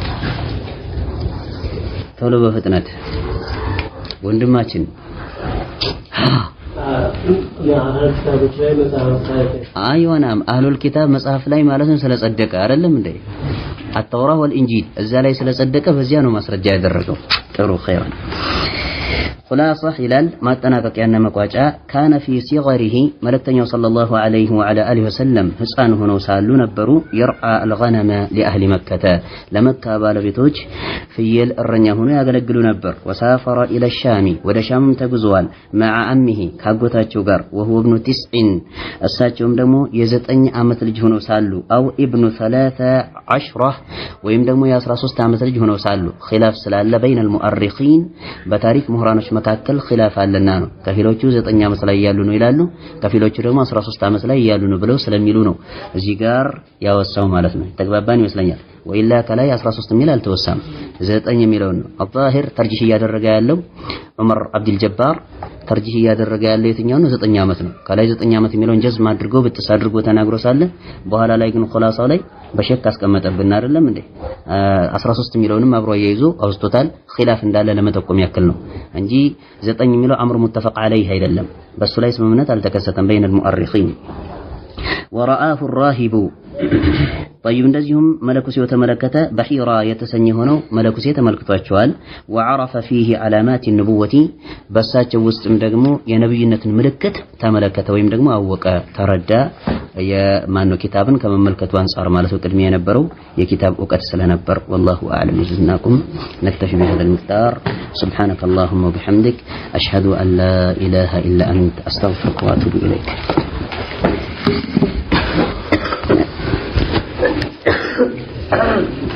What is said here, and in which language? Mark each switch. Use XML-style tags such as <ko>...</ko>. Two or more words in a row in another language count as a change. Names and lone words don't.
<am>ቶሎ በፍጥነት ወንድማችን አይዋናም</am> <ar>أهل الكتاب</ar> <am>መጽሐፍ ላይ ማለት ነው ስለጸደቀ አይደለም እንዴ التوراة والإنجيل እዛ ላይ ስለጸደቀ በዚያ ነው ማስረጃ ያደረገው ጥሩ</am> <ar>خيرا خلاصة</ar> <am>ይላል ማጠናቀቂያና መቋጫ</am> <ar>كان في صغره</ar> <am>መልእክተኛው</am> <ar>صلى الله عليه وعلى آله وسلم</ar> <am>ህፃን ሆነው ሳሉ ነበሩ</am> <ar>يرعى الغنم لأهل مكة</ar> <am>ለመካ ባለቤቶች ፍየል እረኛ ሆኖ ያገለግሉ ነበር</am> <ar>وسافر إلى الشام</ar> <am>ወደ ሻም ተጉዟል</am> <ar>مع أمه</ar> <am>ካጎታቸው ጋር</am> <ar>وهو ابن 9</ar> <am>እሳቸውም ደግሞ የ9 ዓመት ልጅ ሆነው ሳሉ</am> <ar>أو ابن 13</ar> <am>ወይም ደግሞ የ13 ዓመት ልጅ ሆነው ሳሉ خلاف ስላለ</am> <ar>بين المؤرخين</ar> <am>በታሪክ ምሁራኖች መካከል خلاف አለና ነው ከፊሎቹ 9 ዓመት ላይ ያሉ ነው ይላሉ ከፊሎቹ ደግሞ 13 ዓመት ላይ ያሉ ነው ብለው ስለሚሉ ነው እዚህ ጋር ያወሳው ማለት ነው ተግባባን ይመስለኛል ወይላ ከላይ 13 ሚል አልተወሳም 9 የሚለው ነው الظاهر ተርጂህ ያደረገ ያለው ዑመር አብዱል ጀባር ተርጂህ ያደረገ ያለው የትኛው ነው 9 ዓመት ነው ከላይ 9 ዓመት የሚለውን ጀዝም አድርጎ ብጥስ አድርጎ ተናግሮ ሳለ በኋላ ላይ ግን ኹላሳው ላይ በሸክ አስቀመጠብን አይደለም እንዴ 13 ሚሊዮንም አብሮ ያይዞ አውስቶታል ኺላፍ እንዳለ ለመጠቆም ያክል ነው እንጂ 9 ሚሊዮን</am> <ar>أمر متفق عليه</ar> <am>አይደለም በሱ ላይ ስምምነት አልተከሰተም</am> <ar>بين المؤرخين ورآه الراهب طيب</ar> <am>እንደዚሁም መለኩሴ ተመለከተ በሒራ የተሰኘ ሆነው መለኩሴ ተመልክቷቸዋል</am> <ar>وعرف فيه علامات النبوة</ar> <am>በሳቸው ውስጥም ደግሞ የነብይነትን ምልክት ተመለከተ ወይም ደግሞ አወቀ ተረዳ የማነው ኪታብን ከመመልከቱ አንፃር ማለት ነው ቅድሚያ የነበረው የኪታብ ዕውቀት ስለነበር</am> <ar>والله اعلم جزاكم نكتفي بهذا المقدار سبحانك اللهم وبحمدك اشهد ان لا اله الا انت استغفرك واتوب اليك</ar>